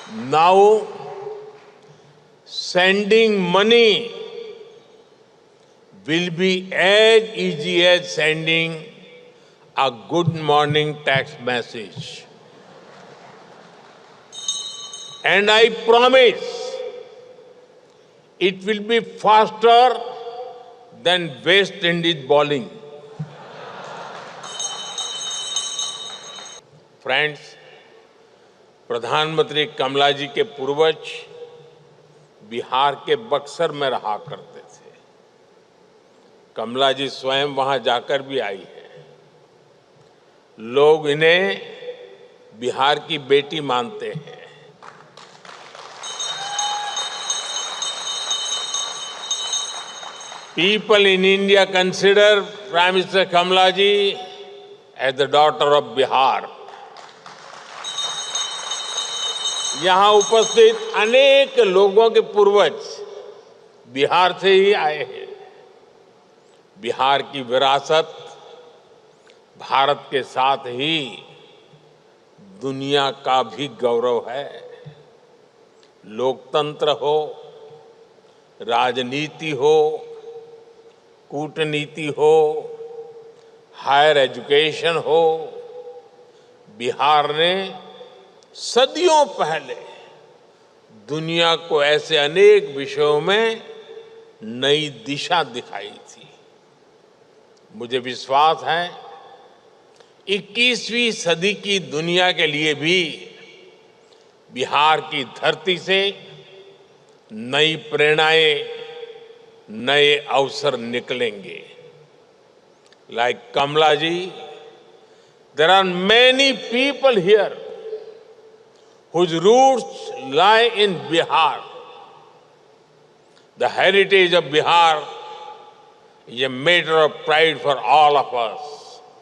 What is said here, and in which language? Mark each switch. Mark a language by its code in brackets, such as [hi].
[en] Now, sending money will be as easy as sending a good morning text message. And I promise it will be faster than West Indies bowling. [hi] Friends, प्रधानमंत्री कमला जी के पूर्वज बिहार के बक्सर में रहा करते थे। कमला जी स्वयं वहां जाकर भी आई है। लोग इन्हें बिहार की बेटी मानते हैं। [en] People in India consider Prime Minister Kamala ji as the daughter of Bihar. [hi] यहाँ उपस्थित अनेक लोगों के पूर्वज बिहार से ही आए हैं। बिहार की विरासत भारत के साथ ही दुनिया का भी गौरव है। लोकतंत्र हो, राजनीति हो, कूटनीति हो, हायर एजुकेशन हो, बिहार ने सदियों पहले दुनिया को ऐसे अनेक विषयों में नई दिशा दिखाई थी। मुझे विश्वास है 21वीं सदी की दुनिया के लिए भी बिहार की धरती से नई प्रेरणाएं नए अवसर निकलेंगे। [en] Like Kamla ji, there are many people here whose roots lie in Bihar. The heritage of Bihar is a matter of pride for all of us.